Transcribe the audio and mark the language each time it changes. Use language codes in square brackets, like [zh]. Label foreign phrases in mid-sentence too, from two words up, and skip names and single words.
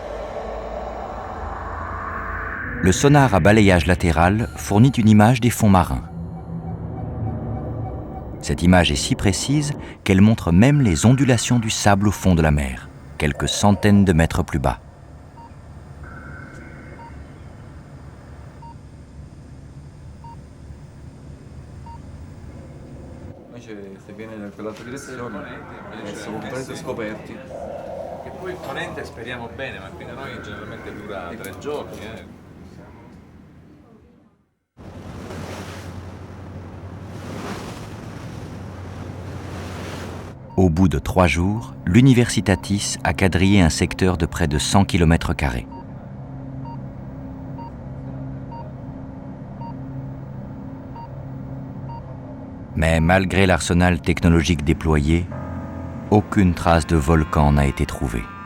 [fr] Le sonar à balayage latéral fournit une image des fonds marins. Cette image est si précise qu'elle montre même les ondulations du sable au fond de la mer, quelques centaines de mètres plus bas. [it] Se viene in quell'altra direzione sono completamente scoperti. Che poi il ponente speriamo bene, ma qui da noi generalmente dura 3 giorni. [fr] Au bout de 3 jours, l'Universitatis a quadrillé un secteur de près de 100 km². Mais malgré l'arsenal technologique déployé, aucune trace de volcan n'a été trouvée.